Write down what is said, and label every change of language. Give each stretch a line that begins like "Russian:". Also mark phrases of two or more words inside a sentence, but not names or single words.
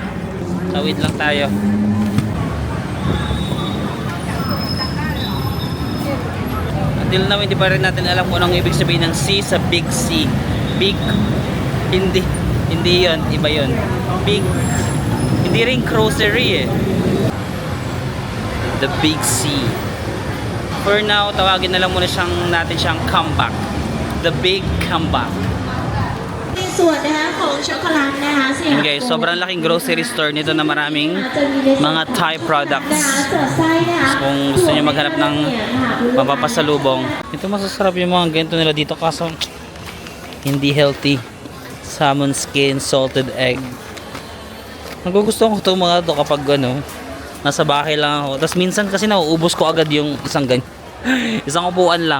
Filipino: Tawid lang tayo.
English: Until now,
Filipino: hindi pa rin natin alam kung anong ibig sabihin ng C sa Big C. Big. Hindi yun. Iba yun. Big. Hindi rin grocery eh. The Big C.
English: For now,
Filipino: tawagin na lang muna natin siyang comeback.
English: The Big Comeback.
Thai: ในส่วนนะคะของช็อกโกแลตนะคะสยาม
Filipino: Yun guys, sobrang laking
English: grocery store
Filipino: nito na maraming mga
English: Thai products.
Thai: ส่วนไส้นะคะ
Filipino: Kung gusto niyo maghanap ng mapapasalubong. Ito masasarap yung mga ganito nila dito kaso hindi healthy.
English: Salmon skin, salted egg.
Filipino: Nagugustuhan ko itong mga to kapag nasa bahay lang ako. Tapos minsan kasi nauubos ko agad yung isang isang upuan lang.